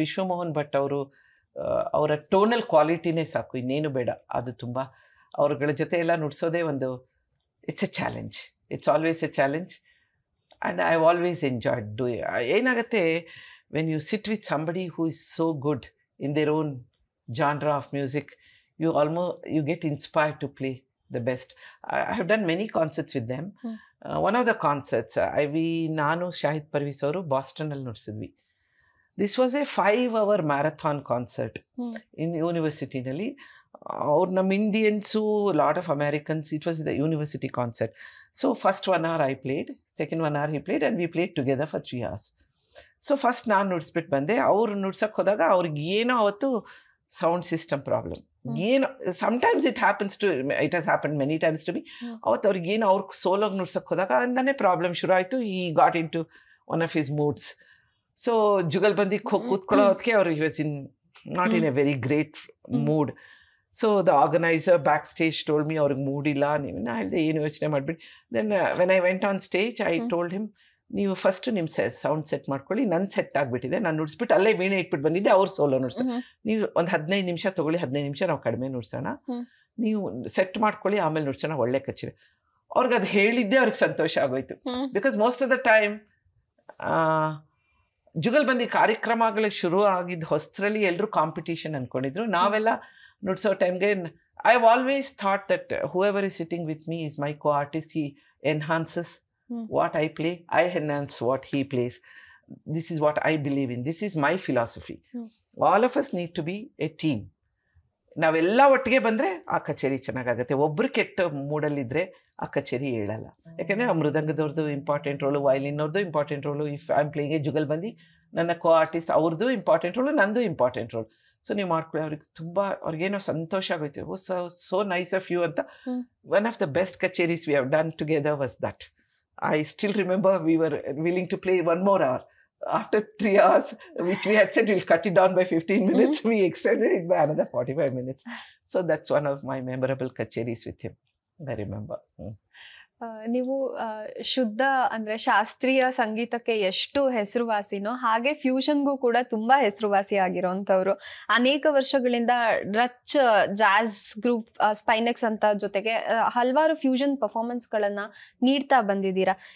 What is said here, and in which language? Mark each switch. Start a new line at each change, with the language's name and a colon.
Kannada: ವಿಶ್ವಮೋಹನ್ ಭಟ್ ಅವರು ಅವರ ಟೋನಲ್ ಕ್ವಾಲಿಟಿನೇ ಸಾಕು, ಇನ್ನೇನು ಬೇಡ. ಅದು ತುಂಬ ಅವ್ರಗಳ ಜೊತೆ ಎಲ್ಲ ನುಡ್ಸೋದೇ ಒಂದು
English: It's a challenge. It's always a challenge. And I've always enjoyed doing it. ಏನಾಗುತ್ತೆ, when you sit with somebody who is so good in their own genre of music, you get inspired to play the best. I have done many concerts with them. One of the concerts
Kannada: ನಾನು ಶಾಹಿದ್ ಪರ್ವೀಸ್ ಅವರು ಬಾಸ್ಟನಲ್ಲಿ ನುಡಿಸಿದ್ವಿ.
English: This was a 5 hour marathon concert in ಯೂನಿವರ್ಸಿಟಿನಲ್ಲಿ.
Kannada: ಅವ್ರು ನಮ್ಮ Indians,
English: Lot of Americans. It was the university concert. So first 1 hour I played, second 1 hour he played, and we played together for 3 hours.
Kannada: So first ನಾನು ನುಡಿಸ್ಬಿಟ್ಟು ಬಂದೆ. ಅವ್ರು ನುಡ್ಸಕ್ಕೆ ಹೋದಾಗ ಅವ್ರಿಗೆ ಏನೋ ಅವತ್ತು sound system problem ಏನೋ.
English: Sometimes it has happen many times to be.
Kannada: ಅವತ್ತು ಅವ್ರಿಗೆ ಏನೋ ಅವ್ರಿಗೆ ಸೋಲೋಗಿ ನುಡ್ಸಕ್ಕೆ ಹೋದಾಗ ಅಂದನೇ ಪ್ರಾಬ್ಲಮ್ ಶುರು ಆಯಿತು.
English: He got into one of his moods.
Kannada: So jugalbandi ಕೂತ್ಕೊಳ್ಳೋ ಹೊತ್ತಿಗೆ ಅವ್ರು
English: He was not in a very great mood. So the organiser backstage told me
Kannada: ಅವ್ರಿಗೆ ಮೂಡಿಲ್ಲ. ನಾ ಹೇಳಿದೆ ಏನು ಯೋಚನೆ ಮಾಡಿಬಿಟ್ಟು.
English: then when I went on stage I told him,
Kannada: ನೀವು first ನಿಮ್ಮ ಸೌಂಡ್ ಸೆಟ್ ಮಾಡ್ಕೊಳ್ಳಿ, ನನ್ನ ಸೆಟ್ ಆಗಿಬಿಟ್ಟಿದೆ, ನಾನು ನುಡಿಸ್ಬಿಟ್ಟು ಅಲ್ಲೇ ವೀಣೆ ಇಟ್ಬಿಟ್ಟು ಬಂದಿದ್ದೆ, ಅವ್ರು ಸೋಲೋ ನುಡಿಸ್ತಾರೆ, ನೀವು ಒಂದು 15 ನಿಮಿಷ ತೊಗೊಳ್ಳಿ, 15 ನಿಮಿಷ ನಾವು ಕಡಿಮೆ ನುಡ್ಸೋಣ, ನೀವು ಸೆಟ್ ಮಾಡ್ಕೊಳ್ಳಿ, ಆಮೇಲೆ ನುಡ್ಸೋಣ, ಒಳ್ಳೆ ಕಚೇರಿ. ಅವ್ರಿಗೆ ಅದು ಹೇಳಿದ್ದೆ ಅವ್ರಿಗೆ ಸಂತೋಷ ಆಗೋಯ್ತು.
English: because most of the time
Kannada: jugalbandi ಕಾರ್ಯಕ್ರಮಗಳಿಗೆ ಶುರು ಆಗಿದ್ದ ಹೊಸರಲ್ಲಿ ಎಲ್ಲರೂ ಕಾಂಪಿಟೇಷನ್ ಅಂದ್ಕೊಂಡಿದ್ರು. ನಾವೆಲ್ಲ ನುಡ್ಸೋ ಟೈಮ್ಗೆ
English: I have always thought that whoever is sitting with me is my co artist. He enhances what I play, I enhance what he plays. This is what I believe in. This is my philosophy. All of us need to be a team.
Kannada: ನಾವೆಲ್ಲ ಒಟ್ಟಿಗೆ ಬಂದರೆ ಆ ಕಚೇರಿ ಚೆನ್ನಾಗಾಗುತ್ತೆ. ಒಬ್ಬರು ಕೆಟ್ಟ ಮೂಡಲ್ಲಿದ್ದರೆ ಆ ಕಚೇರಿ ಹೇಳಲ್ಲ. ಯಾಕೆಂದರೆ ಆ ಮೃದಂಗದವ್ರದ್ದು important roll, ವಯಲಿನವ್ರದ್ದು important roll.
English: if I am playing a jugalbandi,
Kannada: ನನ್ನ ಕೋ ಆರ್ಟಿಸ್ಟ್ ಅವ್ರದ್ದು ಇಂಪಾರ್ಟೆಂಟ್ ರೋಲು, ನಂದು ಇಂಪಾರ್ಟೆಂಟ್ ರೋಲ್. ಸೊ ನೀವು ಮಾಡ್ಕೊಳ್ಳಿ. ಅವ್ರಿಗೆ ತುಂಬ ಅವ್ರಿಗೇನೋ ಸಂತೋಷ ಆಗೋಯ್ತು.
English: so nice of you
Kannada: ಅಂತ.
English: One of the best kacheris we have done together was that. I still remember we were willing to play 1 more hour. After 3 hours, which we had said we'll cut it down by 15 minutes, we extended it by another 45 minutes. So that's one of my memorable kacheris with him, I remember.
Kannada: ನೀವು ಶುದ್ಧ ಅಂದ್ರೆ ಶಾಸ್ತ್ರೀಯ ಸಂಗೀತಕ್ಕೆ ಎಷ್ಟು ಹೆಸರುವಾಸಿನೋ ಹಾಗೆ ಫ್ಯೂಷನ್ಗೂ ಕೂಡ ತುಂಬಾ ಹೆಸರುವಾಸಿ ಆಗಿರೋಂಥವ್ರು. ಅನೇಕ ವರ್ಷಗಳಿಂದ ರಚ್ ಜಾಝ್ ಗ್ರೂಪ್ ಸ್ಪೈನೆಕ್ಸ್ ಅಂತ ಜೊತೆಗೆ ಹಲವಾರು ಫ್ಯೂಷನ್ ಪರ್ಫಾರ್ಮೆನ್ಸ್ಗಳನ್ನ ನೀಡ್ತಾ ಬಂದಿದ್ದೀರಾ.